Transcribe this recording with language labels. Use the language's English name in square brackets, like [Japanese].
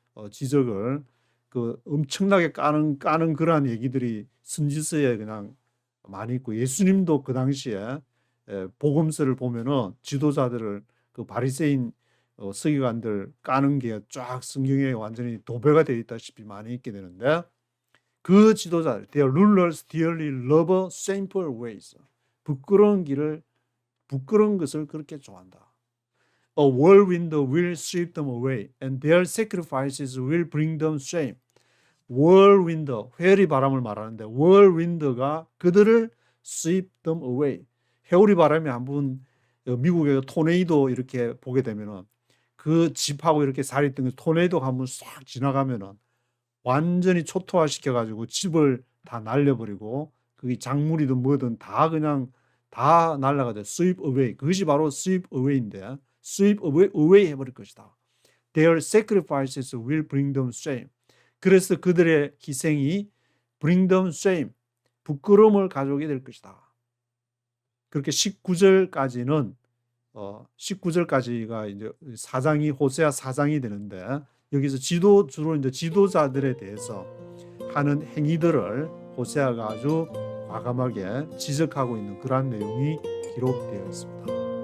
[Korean] 지적을 엄청나게 까는 그러한 얘기들이 선지서에 그냥 많이 있고, 예수님도 그 당시에 복음서를 보면은 지도자들을 바리새인 서기관들 까는 게 쫙 성경에 완전히 도배가 되어 있다시피 많이 있게 되는데, 그 지도자들, [English] their rulers dearly love shameful ways. [Korean] 부끄러운 것을 그렇게 좋아한다. [English] A whirlwind will sweep them away, and their sacrifices will bring them shame. [Korean] whirlwind, 회오리 바람을 말하는데, whirlwind가 그들을 [English] sweep them away. [Korean] 회오리 바람이 한번 미국의 토네이도 이렇게 보게 되면은 그 집하고 이렇게 살이 뜬 토네이도가 한번 싹 지나가면은 완전히 초토화시켜가지고 집을 다 날려버리고, 그게 작물이든 뭐든 다 그냥 다 날아가죠. [English] sweep away. [Korean] 그것이 바로 sweep away인데, sweep away 해버릴 것이다. [English] Their sacrifices will bring them shame. [Korean] 그래서 그들의 희생이 [English] bring them shame, [Korean] 부끄러움을 가져오게 될 것이다. 그렇게 19절까지는 19절까지가 이제 사장이 호세아 사장이 되는데, 여기서 주로 이제 지도자들에 대해서 하는 행위들을 호세아가 아주 과감하게 지적하고 있는 그러한 내용이 기록되어 있습니다.